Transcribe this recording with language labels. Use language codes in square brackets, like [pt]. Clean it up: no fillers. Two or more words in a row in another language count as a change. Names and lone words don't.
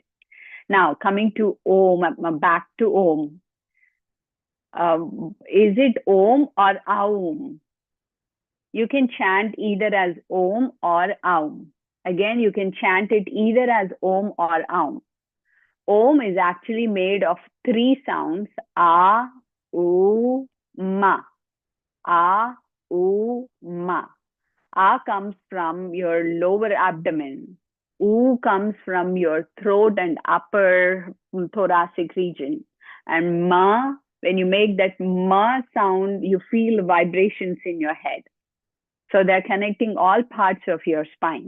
[en] Now, coming to Om, back to Om. Is it Om or Aum? You can chant either as Om or Aum. Again, you can chant it either as Om or Aum. Om is actually made of three sounds: a, u, ma. A, u, ma. A comes from your lower abdomen. U comes from your throat and upper thoracic region. And ma, when you make that ma sound, you feel vibrations in your head. So they're connecting all parts of your spine.